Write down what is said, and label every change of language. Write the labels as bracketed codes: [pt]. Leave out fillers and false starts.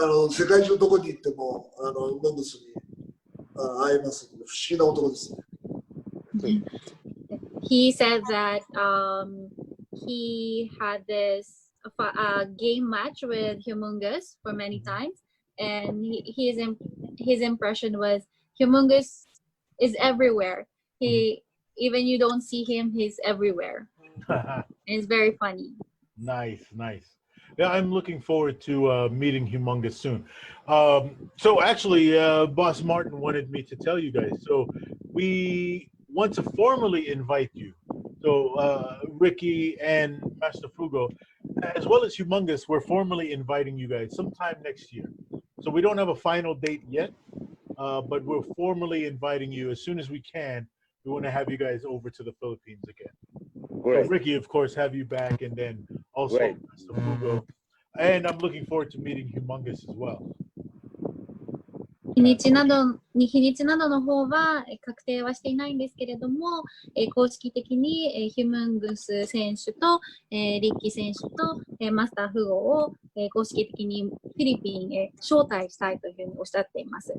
[ja] 世界中どこに行ってもモムスに会えますので、不思議な男ですね。 [en] He said that he had this game match with Humongous for many times, and his impression was Humongous is everywhere. Even you don't see him, he's everywhere. It's very funny. Nice. Yeah, I'm looking forward to meeting Humongous soon. So actually, Boss Martin wanted me to tell you guys. So we want to formally invite you. So Ricky and Master Fugo, as well as Humongous, we're formally inviting you guys sometime next year. So we don't have a final date yet, but we're formally inviting you as soon as we can. We want to have you guys over to the Philippines again. Great. So Ricky, of course, have you back, and then also Master Fugo. And I'm looking forward to meeting Humongous as well. [ja] 日にちなどの方は確定はしていないんですけれども、公式的にヒュムングス選手とリッキー選手とマスターフゴを公式的にフィリピンへ招待したいというふうにおっしゃっています。